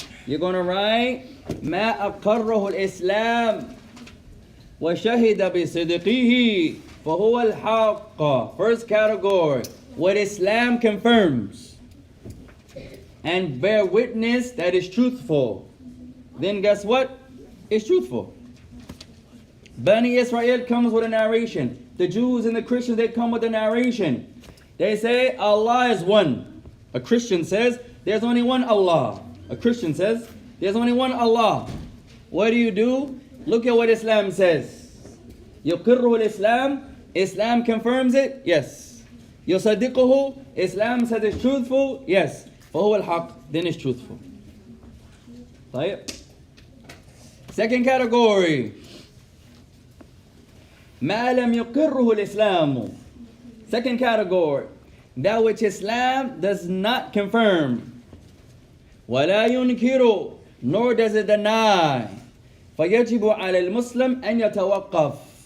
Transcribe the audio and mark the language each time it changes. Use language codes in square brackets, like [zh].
[en] You're going to write [ar] ما أقره الإسلام وشهد بصدقه فهو الحق. [en] First category. What Islam confirms and bear witness that is truthful. Then guess what? It's truthful. Bani Israel comes with a narration. The Jews and the Christians, they come with a narration. They say Allah is one. A Christian says there's only one Allah. A Christian says there's only one Allah. What do? Look at what Islam says. [ar] يقره الإسلام. [en] Islam confirms it. Yes. يصدقه. Islam says it's truthful. Yes. [ar] فهو الحق. [en] Then it's truthful. طيب. Second category. [ar] ما لم يقره الإسلام. [en] Second category. That which Islam does not confirm. [ar] ولا ينكر. [en] Nor does it deny. [ar] فيجب على المسلم أن يتوقف.